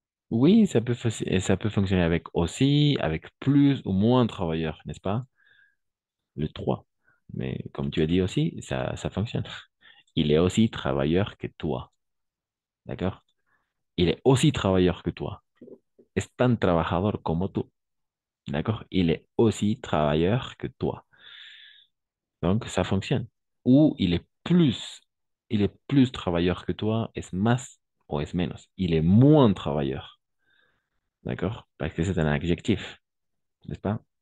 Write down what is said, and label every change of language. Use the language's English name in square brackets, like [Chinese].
[French] Oui, ça peut fonctionner avec aussi, avec plus ou moins travailleurs, n'est-ce pas? Le 3. Mais comme tu as dit aussi, ça fonctionne. Il est aussi travailleur que toi, d'accord? Il est aussi travailleur que toi. [Spanish] Es tan trabajador como tú, d'accord? [French] Il est aussi travailleur que toi. Donc, ça fonctionne. Ou il est plus travailleur que toi, [Spanish] es más o es menos. [French] Il est moins travailleur, d'accord? Parce que c'est un adjectif, n'est-ce pas?